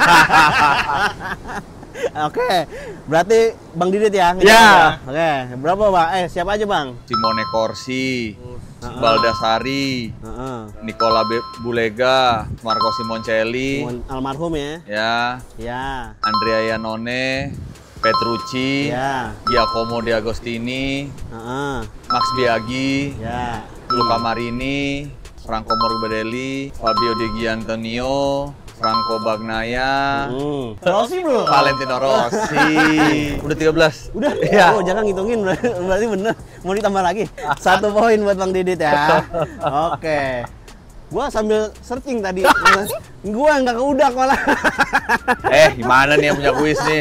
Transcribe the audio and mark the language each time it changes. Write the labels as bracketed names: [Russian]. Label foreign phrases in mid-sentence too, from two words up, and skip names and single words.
[Indonesian] Oke, berarti Bang Didit ya? Ya. Oke, berapa Bang? Siapa aja Bang? Simone Corsi, Baldassari, Nicola Bulega, Marco Simoncelli, almarhum ya? Ya. Andrea Iannone, Petrucci, Giacomo De Agostini, Max Biaggi, Luca Marini, Franco Morbidelli, Fabio De Giantonio, Franco Bagnaia, Rossi belum? Valentino Rossi. Udah 13. Udah? Ya. Oh, jangan ngitungin, berarti bener. Mau ditambah lagi? 1 poin buat Bang Didit ya. Oke. Gua sambil searching tadi. Gua nggak keudak malah. Gimana nih yang punya kuis nih?